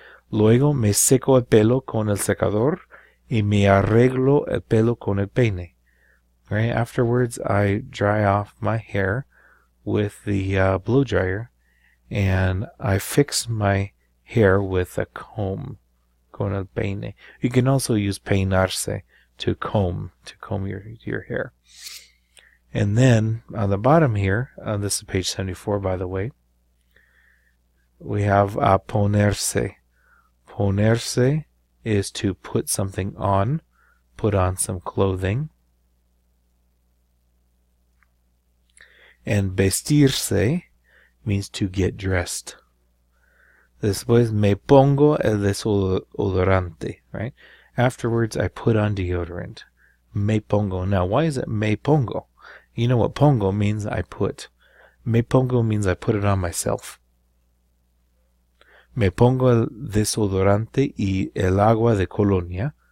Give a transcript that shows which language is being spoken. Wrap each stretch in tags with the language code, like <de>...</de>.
<es>Luego me seco el pelo con el secador y me arreglo el pelo con el peine.</es> <en>Right? Afterwards, I dry off my hair with the blow dryer, and I fix my hair with a comb,</en> <es>con el peine.</es> <en>You can also use peinarse, to comb your hair. And then on the bottom here, this is page 74, by the way, we have ponerse. Ponerse is to put something on, put on some clothing. And vestirse means to get dressed.</en> <es>Después me pongo el desodorante, right?</es> <en>Afterwards, I put on deodorant. Me pongo. Now, why is it me pongo? You know what pongo means? I put. Me pongo means I put it on myself.</en> <es>Me pongo el desodorante y el agua de colonia.</es>